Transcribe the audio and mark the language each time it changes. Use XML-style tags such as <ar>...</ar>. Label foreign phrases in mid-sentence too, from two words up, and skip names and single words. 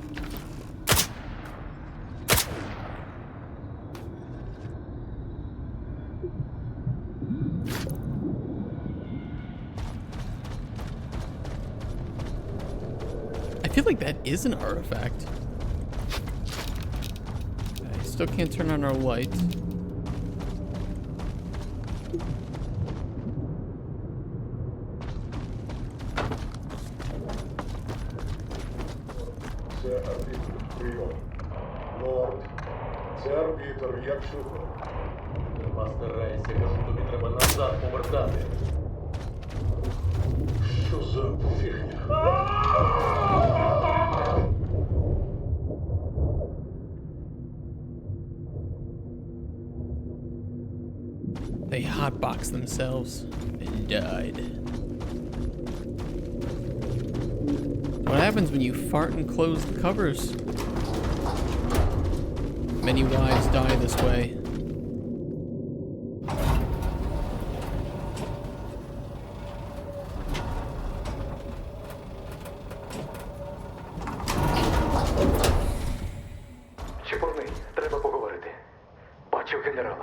<en>I feel like that is an artifact. I still can't turn on our light.</en> <uk>Це арбітр. Прийом. Норд. Це арбітр. Як чудо. Нема старайся, кажу, тобі треба назад повертати. Що за фігня?</uk> <en>They hotboxed themselves and died. What happens when you fart and close the covers? Many wives die this way.</en> <uk>Чепурний, треба поговорити. Бачив генерала.</uk>